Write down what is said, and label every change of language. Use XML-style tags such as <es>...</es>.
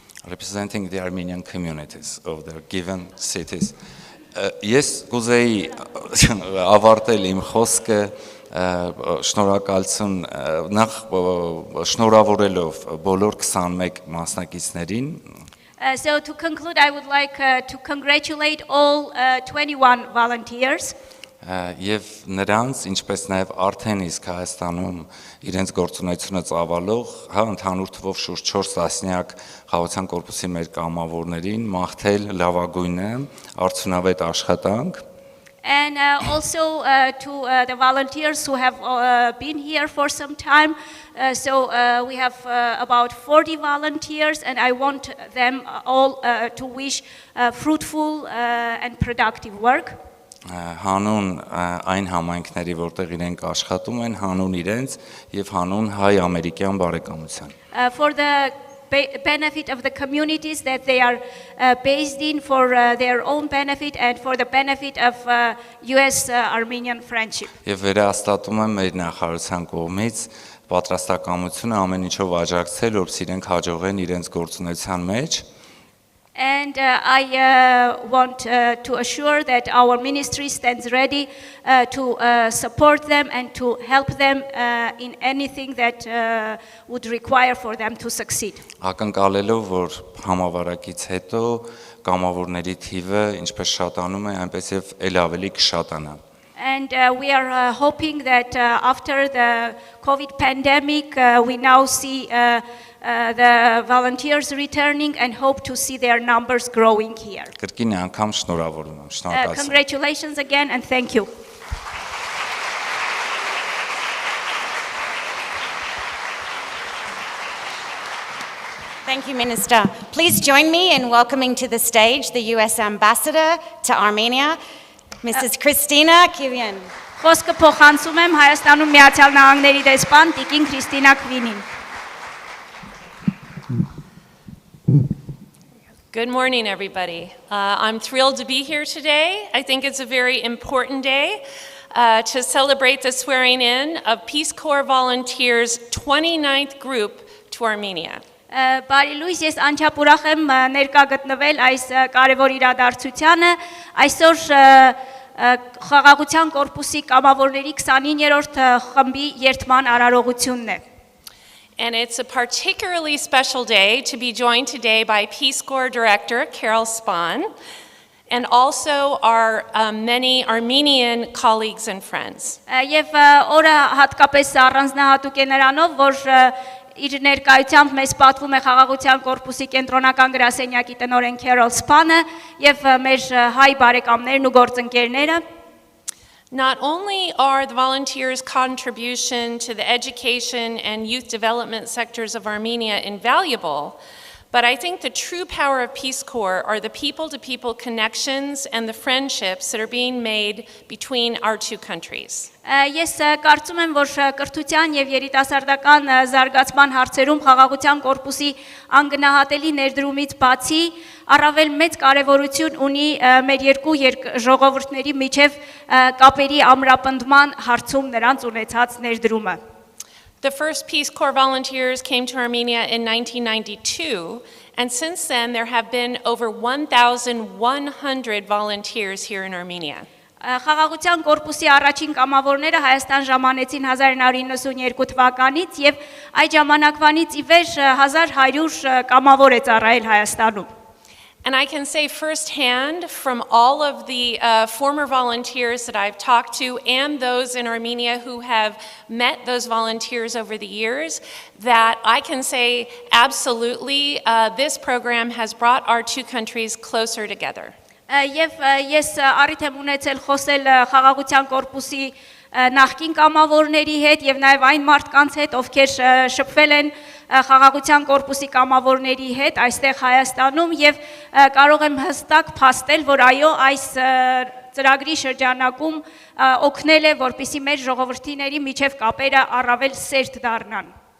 <en>Representing the Armenian communities of their given cities.</en> <hy>Ես կուզեի ավարտել իմ խոսքը շնորհակալություն նախ շնորհավորելով բոլոր 21 մասնակիցներին.</hy> <en>So to conclude, I would like to congratulate all 21 volunteers.</en> <hy>Եվ նրանց, ինչպես նաև արդեն իսկ Հայաստանում իրենց գործունեությունը ծավալող, ընդհանուր թվով շուրջ 4 տասնյակ խաղաղության կորպուսի մեր կամավորներին մաղթել լավագույնը, արդյունավետ աշխատանք.</hy> <en>And also to the volunteers who have been here for some time. So we have about 40 volunteers, and I want them all to wish fruitful and productive work.</en> <hy>Հանուն այն համայնքների, որտեղ իրենք աշխատում են, հանուն իրենց եւ հանուն հայ-ամերիկյան բարեկամության.</hy> <en>For the benefit of the communities that they are based in, for their own benefit and for the benefit of US-Armenian friendship.</en> <hy>Եվ վերահաստատում եմ մեր նախարարության կողմից պատրաստակամությունը ամեն ինչով աջակցել, որպեսզի իրենք հաջողեն իրենց գործունեության մեջ.</hy> <en>And I want to assure that our ministry stands ready to support them and to help them in anything that would require for them to succeed.</en> <hy>Ակնկալելով, որ համավարակից հետո կամավորների թիվը ինչպես շատանում է, այնպես եւ ել ավելի կշատանա.</hy> <en>And we are hoping that after the COVID pandemic, we now see the volunteers returning and hope to see their numbers growing here.</en> <hy>Կրկին անգամ շնորհավորում եմ, շնորհակալություն.</hy> <en>Congratulations again and thank you. Thank you, Minister. Please join me in welcoming to the stage the US Ambassador to Armenia, Mrs. Christina Kivyan.</en> <hy>Խոսքը փոխանցում եմ Հայաստանում Միացյալ Նահանգների դեսպան Տիկին Քրիստինա Քվինին.</hy> <en>Good morning, everybody. I'm thrilled to be here today. I think it's a very important day to celebrate the swearing in of Peace Corps Volunteers' 29th group to Armenia.</en> <hy>Բարի լույս, ես անչափ ուրախ եմ ներկա գտնվել այս կարևոր իրադարձությանը, այսօր խաղաղության կորպուսի կամավորների 29-րդ խմբի երթման արարողությունն է.</hy> <en>And it's a particularly special day to be joined today by Peace Corps Director Carol Spahn and also our many Armenian colleagues and friends.</en> <hy>Եվ օրը հատկապես առանձնահատուկ է նրանով, որ իր ներկայությամբ մեզ պատվում է խաղաղության կորպուսի կենտրոնական գրասենյակի տնօրեն Carol Spahn-ը եւ մեր հայ բարեկամներն ու գործընկերները.</hy> <en>Not only are the volunteers' contribution to the education and youth development sectors of Armenia invaluable, But I think the true power of Peace Corps are the people-to-people connections and the friendships that are being made between our two countries.</en> <hy>Ես կարծում եմ, որ կրթության եւ երիտասարդական զարգացման հարցերում խաղաղության կորպուսի անգնահատելի ներդրումից բացի առավել մեծ կարևորություն ունի մեր երկու ժողովուրդների միջև կապերի ամրապնդման հարցում նրանց ունեցած ներդրումը։</hy> <en>The first Peace Corps volunteers came to Armenia in 1992, and since then there have been over 1,100 volunteers here in Armenia.</en> <hy>Խաղաղության կորպուսի առաջին կամավորները Հայաստան ժամանեցին 1992 թվականից եւ այդ ժամանակվանից ի վեր 1100 կամավոր է ծառայել Հայաստանում։</hy> <en>And I can say firsthand from all of the former volunteers that I've talked to and those in Armenia who have met those volunteers over the years that I can say absolutely this program has brought our two countries closer together.</en> <hy>Եվ ես առիթ եմ ունեցել խոսել խաղաղության կորպուսի նախկին կամավորների հետ եւ նաեւ այն մարդկանց հետ, ովքեր շփվել են խաղաղության կորպուսի կամավորների հետ այստեղ Հայաստանում եւ կարող եմ հստակ փաստել, որ այո, այս ծրագրի շրջանակում օգնել է, որպեսզի մեր ժողովրդիների միջև կապերը առավել սերտ դառնան։</hy>